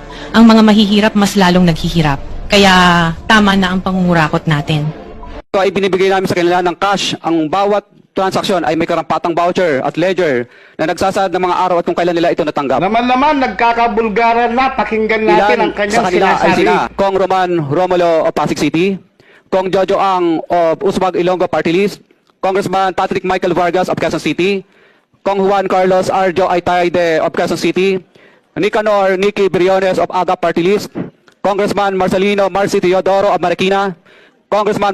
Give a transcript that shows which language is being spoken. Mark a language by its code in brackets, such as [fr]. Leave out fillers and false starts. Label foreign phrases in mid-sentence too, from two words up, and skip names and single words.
[tl] Ang mga mahihirap mas lalong naghihirap. Kaya tama na ang pangungurakot natin. Ito ay binibigay namin sa kanila ng cash. Ang bawat transaksyon ay may karampatang voucher at ledger na nagsasaad ng mga araw at kung kailan nila ito natanggap. Naman, nagkakabulgaran na. Pakinggan natin ang kanyang sa kanila ay sinasabi. sina Kong Roman Romulo of Pasig City, Kong Jojo Ang of Usmag Ilonggo Party List, Congressman Patrick Michael Vargas of Quezon City, Kong Juan Carlos Arjo Aytayde of Quezon City, Nicanor Nicky Briones of Aga Party List, Congressman Marcelino Marci Teodoro of Marikina, Congressman